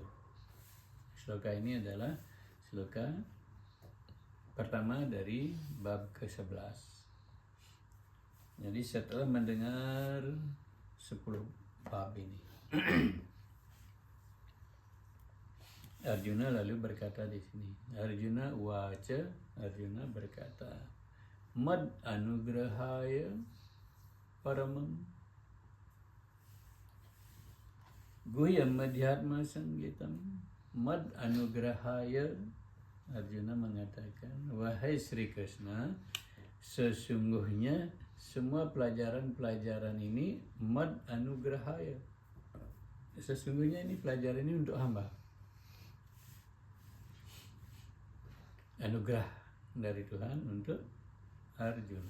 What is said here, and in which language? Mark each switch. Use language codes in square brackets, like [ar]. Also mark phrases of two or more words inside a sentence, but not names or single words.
[id] Sloka ini adalah sloka pertama dari bab ke-11. Jadi setelah mendengar 10 bab ini, Arjuna lalu berkata di sini, Arjuna uvaca, Arjuna berkata, [sa] मद् अनुग्रहाय परमं गुह्यम् अध्यात्म संज्ञितम्. मद् अनुग्रहाय, [id] Arjuna mengatakan, wahai Sri Krishna, sesungguhnya semua pelajaran-pelajaran ini [sa] मद् अनुग्रहाय. [id] Sesungguhnya ini pelajaran ini untuk hamba. Anugerah dari Tuhan untuk Arjuna.